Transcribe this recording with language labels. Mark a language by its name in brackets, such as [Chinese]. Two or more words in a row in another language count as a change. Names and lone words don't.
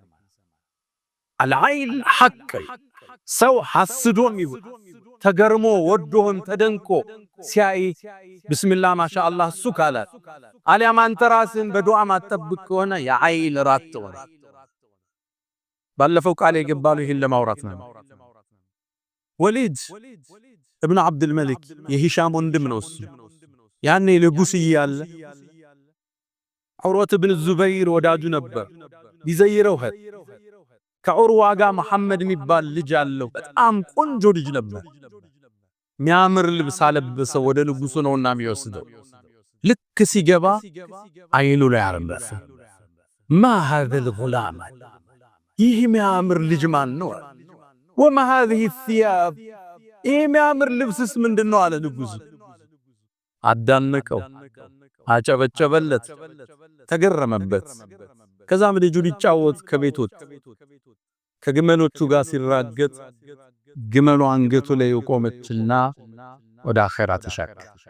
[Amharic] አልዓይል ሐቅ ሰው ሐስዶም ይሁን ተገርሞ ወዶም ተደንቆ ሲያይ [Arabic] بسم الله ما شاء الله [Amharic] እሱ ካለ አሊያም አንተ ራስን በዱዓ ማጠብቅ ሆነ የዓይል ራት ሆነ ባለፈው ቃል የገባሉ ይሄን ለማውራት ነው ወሊድ ابن عبد الملك የሂሻም ወንድም ነው እሱ ያኔ ንጉስ ይያለ ዑርወት ኢብኑ ዙበይር ወዳጁ ነበር ቢዘይረው ከዑርዋ ጋር መሐመድ የሚባል ልጅ አለው በጣም ቆንጆ ልጅ ነበር ሚያምር ልብስ አለበሰው ወደ ንጉሱ ነውና የሚወስደው ልክ ሲገባ አይኑ ላይ አረፈ [Arabic] ما هذا الغلام [Amharic] ይህ ሚያምር ልጅ ማን ነው [Arabic] وما هذه الثياب [Amharic] ይህ ሚያምር ልብስስ ምንድነው አለ ንጉሱ አዳነቀው አጨበጨበለት ተገረመበት ከዛም ልጁ ሊጫወት ከቤት ወጣ ከግመሎቹ ጋር ሲራገጥ ግመሉ አንገቱ ላይ ቆመችና ወደ አኺራ ተሻገረ